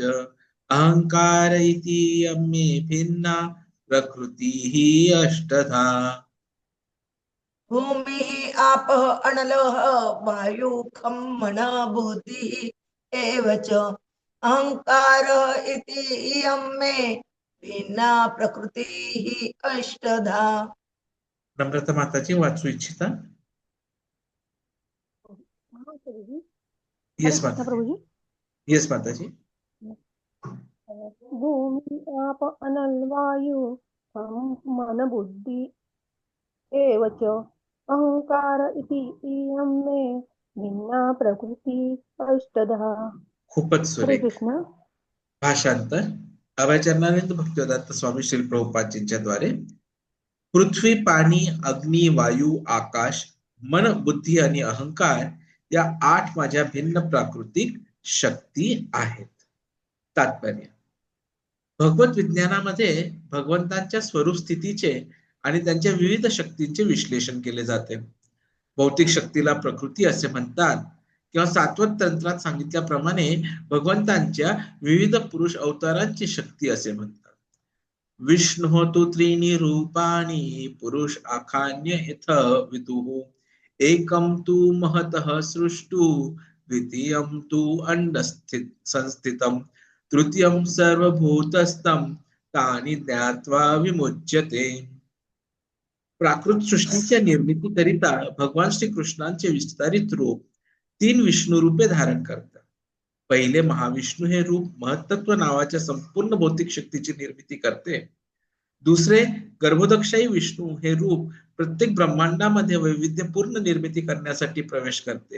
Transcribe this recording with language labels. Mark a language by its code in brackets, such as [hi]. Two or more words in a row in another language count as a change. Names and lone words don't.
[sa] अहंकार इति इयं मे भिन्ना प्रकृतिः अष्टधा. भूमिः आपः अनलः वायुः खं मनः बुद्धिः एव च. अहंकारः इति इयं मे भिन्ना प्रकृतिः अष्टधा. [mr] नम्रता माताजी वाचू इच्छिता? येस कृष्ण माताजी. प्रभुजी. येस माताजी. [sa] भूमि आप अनल वायु हम मन बुद्धि एव च. अहंकार इति इयं मे भिन्ना प्रकृति अष्टधा. [mr] खूपच हरे सुरेख. कृष्ण. भाषांतर अभयचरणानंद भक्तिवेदांत स्वामी श्री प्रभुपादजींच्या द्वारे. पृथ्वी, पाणी, अग्नी, वायू, आकाश, मन, बुद्धी आणि अहंकार या 8 माझ्या भिन्न प्राकृतिक शक्ती आहेत. तात्पर्य: भगवत विज्ञानामध्ये भगवंतांच्या स्वरूप स्थितीचे आणि त्यांच्या विविध शक्तींचे विश्लेषण केले जाते. भौतिक शक्तीला प्रकृती असे म्हणतात किंवा सात्वत तंत्रात सांगितल्याप्रमाणे भगवंतांच्या विविध पुरुष अवतारांची शक्ती असे म्हणतात. [sa] विष्णु तु त्रीणि रूपाणि पुरुष आखान्य यथ विदुः. एकं तु महतः सृष्टु, द्वितीयं तु अंडस्थित संस्थितम्, तृतीयं सर्वभूतस्थं तानि ज्ञात्वा विमुच्यते. [mr] प्राकृत सृष्टीच्या निर्मितीकरिता भगवान श्री कृष्णांचे विस्तारित रूप 3 विष्णू रूपे धारण करतात. पहिले महाविष्णू हे रूप महत्त्व नावाच्या संपूर्ण भौतिक शक्तीची निर्मिती करते. दुसरे गर्भोदकशाही विष्णू हे रूप प्रत्येक ब्रह्मांडामध्ये वैविध्यपूर्ण निर्मिती करण्यासाठी प्रवेश करते.